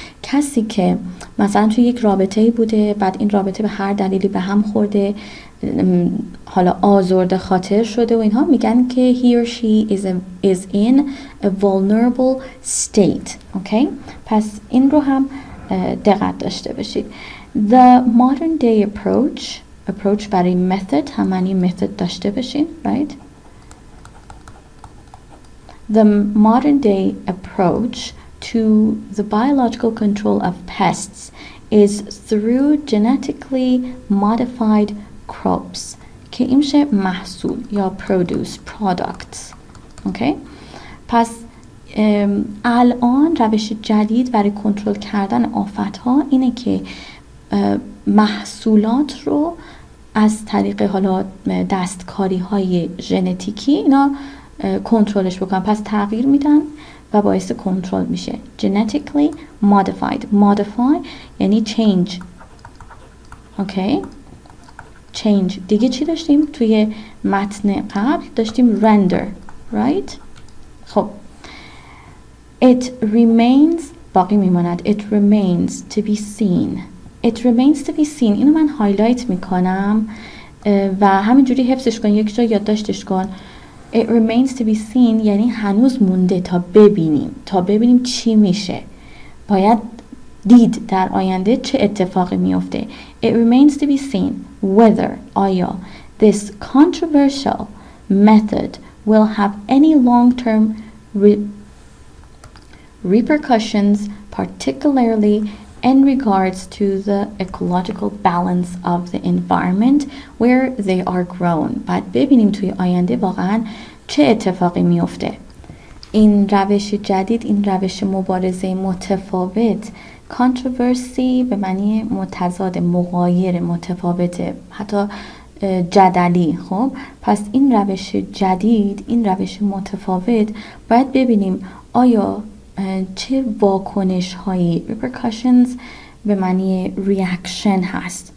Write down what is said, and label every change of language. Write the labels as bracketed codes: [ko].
[fa] کسی که مثلا توی یک رابطه‌ای بوده، بعد این رابطه به هر دلیلی به هم خورده، حالا آزرده خاطر شده و اینها، میگن که [en] he or she is in a vulnerable state. [fa] اوکی؟ پس این رو هم دقت داشته باشید. [en] The modern day approach [fa] برای [en] method [fa] هم معنی [en] method [fa] داشته باشین [en] right? The modern day approach to the biological control of pests is through genetically modified crops [fa] که این میشه محصول یا [en] products. Okay? [fa] پس الان روش جدید برای کنترل کردن آفت‌ها اینه که محصولات رو از طریق حالا دستکاری های ژنتیکی اینا کنترلش بکنن. پس تغییر میدن و باعث کنترل میشه. [en] genetically modified. modify [fa] یعنی [en] change. [fa] اوکی؟ change. دیگه چی داشتیم؟ توی متن قبل داشتیم render. right؟ خب [en] it remains [fa] باقی میماند. [en] it remains to be seen. it remains to be seen [fa] اینو من هایلایت میکنم و همینجوری حفظش کن، یک جا یادداشتش کن. [en] it remains to be seen [fa] یعنی هنوز مونده تا ببینیم چی میشه. باید دید در آینده چه اتفاقی میفته. [en] it remains to be seen whether [fa] آیا [en] this controversial method will have any long-term repercussions, particularly in regards to the ecological balance of the environment where they are grown. [fa] بعد ببینیم توی آینده واقعا چه اتفاقی میفته. این روش جدید، این روش مبارزه متفاوت، controversy به معنی متضاد، مغایر، متفاوت، حتی جدلی. خب پس این روش جدید، این روش متفاوت، باید ببینیم آیا چه واکنش هایی repercussions به معنی reaction هست.